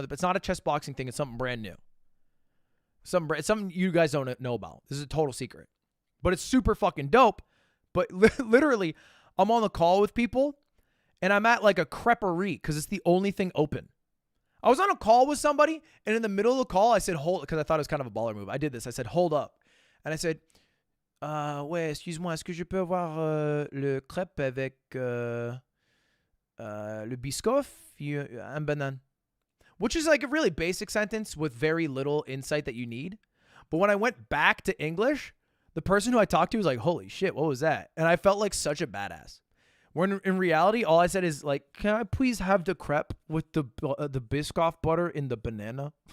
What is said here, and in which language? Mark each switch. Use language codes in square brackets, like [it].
[en] It's not a chess boxing thing. It's something brand new. Something you guys don't know about. This is a total secret. But it's super fucking dope. But literally, I'm on the call with people, and I'm at like a creperie because it's the only thing open. I was on a call with somebody, and in the middle of the call, I said, hold, because I thought it was kind of a baller move. I did this. I said, hold up. And I said, [fr] Ouais, excuse-moi, est-ce que je peux avoir le crêpe avec le biscoff et un banane? [en] Which is like a really basic sentence with very little insight that you need. But when I went back to English, the person who I talked to was like, holy shit, what was that? And I felt like such a badass. When in reality, all I said is like, can I please have the crepe with the Biscoff butter in the banana?